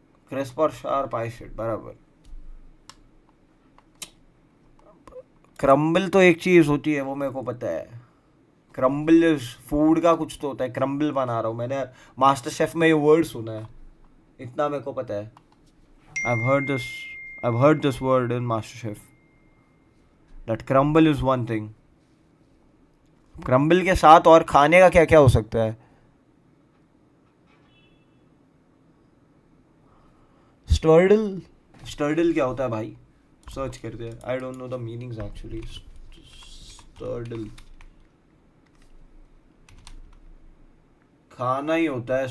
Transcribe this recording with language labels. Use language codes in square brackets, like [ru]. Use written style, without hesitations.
[hi] Crisp और sharp [en] I said [hi] बराबर. Crumble तो एक चीज़ होती है वो मेरे को पता है. क्रम्बल फूड का कुछ तो होता है. क्रम्बल बना रहा हूँ. मैंने मास्टर शेफ में ये वर्ड सुना है. इतना मेरे को पता है. [en] I've heard this word in MasterChef. That crumble is one thing. [hi] Crumble के साथ और खाने का क्या क्या हो सकता है. स्टर्डल क्या होता है भाई. सर्च करते हैं. [en] I don't know the meanings actually. [hi] स्टर्डल खाना ही होता है.